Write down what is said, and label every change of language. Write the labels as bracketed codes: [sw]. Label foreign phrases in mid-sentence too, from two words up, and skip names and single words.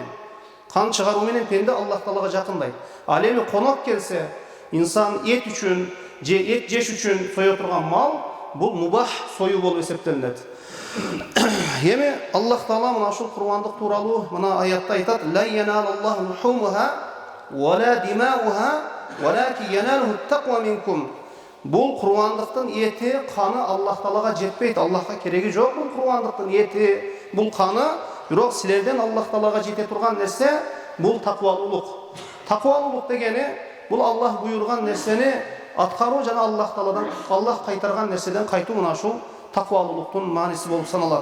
[ky] Kan çıgarуу менен пенде Аллах Таалага жакындайт. Ал эми конок келсе, инсан эт үчүн же эт жеш үчүн сое турган мал, бул мубах союу болуп эсептелинет. Эми Аллах Таала мына ушул курбандык тууралуу мына аятта айтат: [ar] "لن ينال الله لحومها ولا دماؤها، ولكن يناله التقوى منكم." [ky] Бул курбандыктын эти, каны Аллах Таалага жетпейт. Аллахка кереги жок бул курбандыктын эти, бул каны. Бирок силерден Аллах Таалага жете турган нерсе бул таквалуулук. Таквалуулук дегени бул Аллах буйрган нерсени аткаруу жана Аллах Тааладан, Аллах кайтарган нерседен кайтуу, мына ушул таквалуулуктун мааниси болуп саналат.